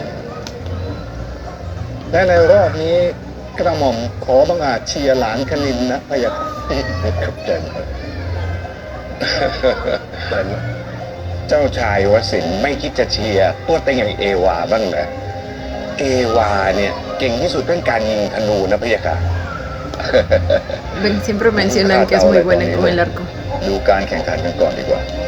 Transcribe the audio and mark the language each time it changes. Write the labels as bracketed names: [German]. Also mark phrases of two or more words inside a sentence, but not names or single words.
[Thai] และในรอบนี้กระหม่อมขอบังอาจเชียร์หลานคณินนะพะยะค่ะขอบใจเจ้าชายวสินไม่คิดจะเชียร์ตัวเต็งอย่างเอวาบ้างนะเอวาเนี่ยเก่งที่สุดเรื่องการยิงธนูนะพะยะค่ะ [Spanish] Siempre mencionan que es muy buena con el arco. [Thai] ดูการแข่งขันกันก่อนดีกว่า